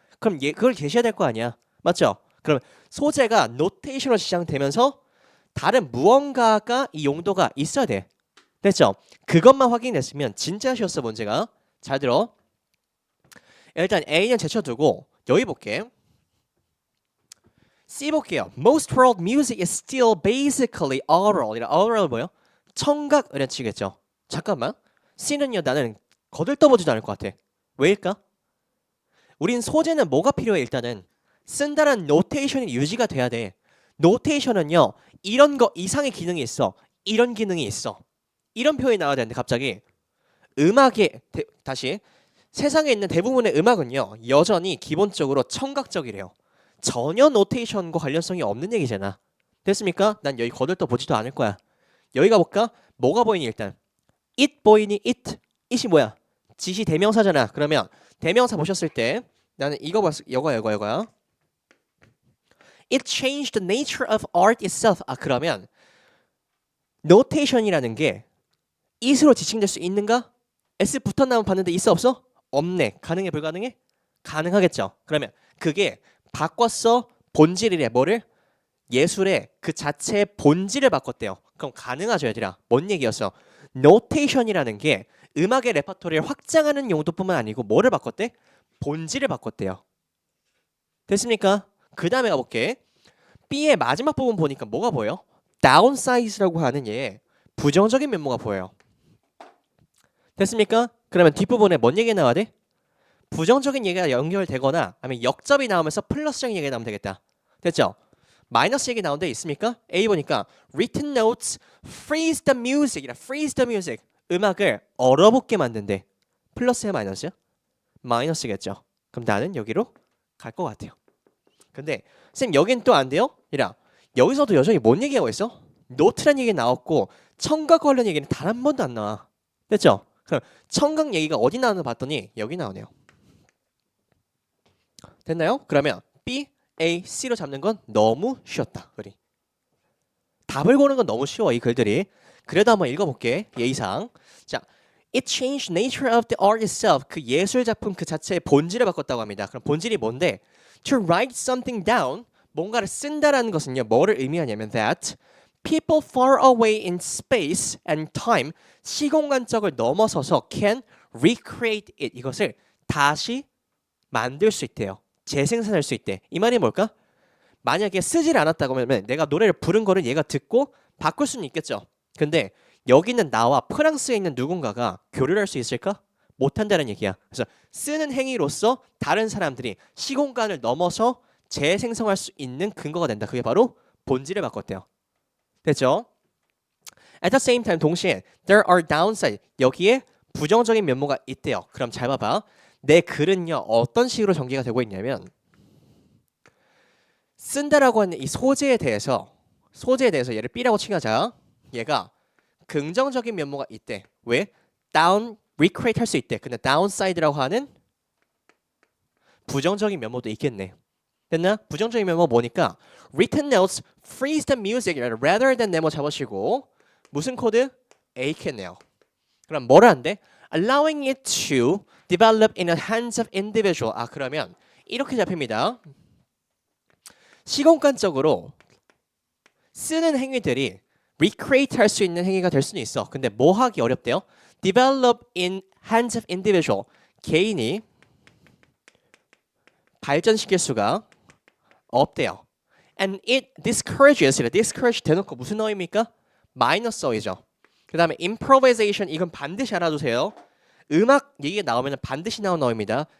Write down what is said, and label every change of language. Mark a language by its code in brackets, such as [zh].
[ko] 그럼 그걸 제시해야 될 거 아니야. 맞죠? 그럼 소재가 노테이션으로 지정되면서 다른 무언가가 이 용도가 있어야 돼. 됐죠? 그것만 확인됐으면 진짜 쉬웠어 문제가. 잘 들어. 일단 A는 제쳐두고 여기 볼게. C 볼게요. [en] Most world music is still basically oral. [ko] oral 뭐요? 청각 이런 치겠죠. 잠깐만. C는요 나는 거들떠보지도 않을 것 같아. 왜일까? 우린 소재는 뭐가 필요해 일단은 쓴다는 노테이션이 유지가 돼야 돼. 노테이션은요 이런 거 이상의 기능이 있어. 이런 기능이 있어. 이런 표현이 나와야 되는데 갑자기 음악의 다시 세상에 있는 대부분의 음악은요 여전히 기본적으로 청각적이래요. 전혀 노테이션과 관련성이 없는 얘기잖아. 됐습니까? 난 여기 거들떠 보지도 않을 거야. 여기 가볼까? 뭐가 보이니 일단? it 보이니? it이 뭐야? 지시 대명사잖아. 그러면 대명사 보셨을 때 나는 이거 봤을 이거야. [en] It changed the nature of art itself. [ko] 아 그러면 notation이라는 게 it으로 지칭될 수 있는가? s 붙어 나면 봤는데 있어 없어? 없네. 가능해 불가능해? 가능하겠죠. 그러면 그게 바꿨어 본질이래. 뭐를? 예술의 그 자체의 본질을 바꿨대요. 그럼 가능하죠 얘들아. 뭔 얘기였어? 노테이션이라는 게 음악의 레퍼토리를 확장하는 용도뿐만 아니고 뭐를 바꿨대? 본질을 바꿨대요. 됐습니까? 그 다음에 가볼게. B의 마지막 부분 보니까 뭐가 보여? downsize라고 하는 얘 부정적인 면모가 보여요. 됐습니까? 그러면 뒷부분에 뭔 얘기가 나와야 돼? 부정적인 얘기가 연결되거나 아니면 역접이 나오면서 플러스적인 얘기가 나오면 되겠다. 됐죠? 마이너스 얘기 나온 데 있습니까? [en] A 보니까 written notes freeze the music이라 freeze the music [ko] 음악을 얼어붙게 만든대. 플러스야 마이너스야? 마이너스겠죠. 그럼 나는 여기로 갈 것 같아요. 근데 쌤 여긴 또 안 돼요? 이라 여기서도 여전히 뭔 얘기하고 있어? 노트란 얘기 나왔고 청각 관련 얘기는 단 한 번도 안 나와. 됐죠? 그럼 청각 얘기가 어디 나오나 봤더니 여기 나오네요. 됐나요? 그러면 B, A, C로 잡는 건 너무 쉬웠다. 글이. 답을 고는 건 너무 쉬워 이 글들이. 그래도 한번 읽어볼게. 예의상. [en] 자, It changed nature of the art itself. [ko] 그 예술 작품 그 자체의 본질을 바꿨다고 합니다. 그럼 본질이 뭔데? [en] To write something down. [ko] 뭔가를 쓴다라는 것은요. 뭐를 의미하냐면 [en] that people far away in space and time [ko] 시공간적을 넘어서서 [en] can recreate it. [ko] 이것을 다시 만들 수 있대요. 재생산할 수 있대. 이 말이 뭘까? 만약에 쓰질 않았다고 하면 내가 노래를 부른 거를 얘가 듣고 바꿀 수는 있겠죠. 근데 여기는 나와 프랑스에 있는 누군가가 교류를 할 수 있을까? 못한다는 얘기야. 그래서 쓰는 행위로서 다른 사람들이 시공간을 넘어서 재생성할 수 있는 근거가 된다. 그게 바로 본질을 바꿨대요. 됐죠? [en] At the same time [ko] 동시에 [en] there are downside [ko] 여기에 부정적인 면모가 있대요. 그럼 잘 봐봐. 내 글은요 어떤 식으로 전개가 되고 있냐면 쓴다라고 하는 이 소재에 대해서 얘를 B라고 칭하자. 얘가 긍정적인 면모가 있대. 왜? down recreate 할 수 있대. 근데 downside라고 하는 부정적인 면모도 있겠네. 됐나? 부정적인 면모 뭐니까 [en] written notes freeze the music rather than [ko] 네모 잡으시고 무슨 코드? A겠네요. 그럼 뭐를 한대? [en] allowing it to develop in the hands of individual. [ko] 아 그러면 이렇게 잡힙니다. 시공간적으로 쓰는 행위들이 recreate 할 수 있는 행위가 될 수는 있어. 근데 뭐 하기 어렵대요? [en] develop in hands of individual. [ko] 개인이 발전시킬 수가 없대요. [en] And it discourages. [ko] discourage 대놓고 무슨 어입니까? 마이너스 어이죠. 그 다음에 improvisation 이건 반드시 알아두세요. 음악 얘기가 나오면 반드시 나오는 어입니다.